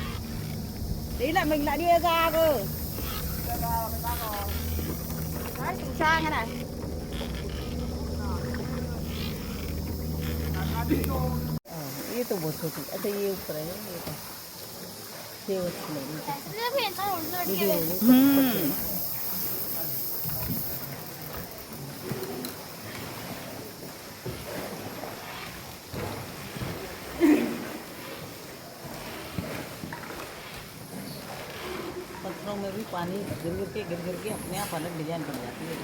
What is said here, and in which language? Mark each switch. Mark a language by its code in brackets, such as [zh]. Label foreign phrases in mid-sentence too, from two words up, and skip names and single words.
[vi] Tí là mình lại đi ra cơ. Đấy, từ xa thế này. [hi] ये तो बहुत छोटी. अच्छा ये ऊपर है ये तो. ये उसमें. [vi] Nó hiện tại rồi [hi] ये [vi] kia. Hmm. [hi] पत्थरों में भी पानी गिर गिर के अपने आप अलग डिजाइन बन जाती है.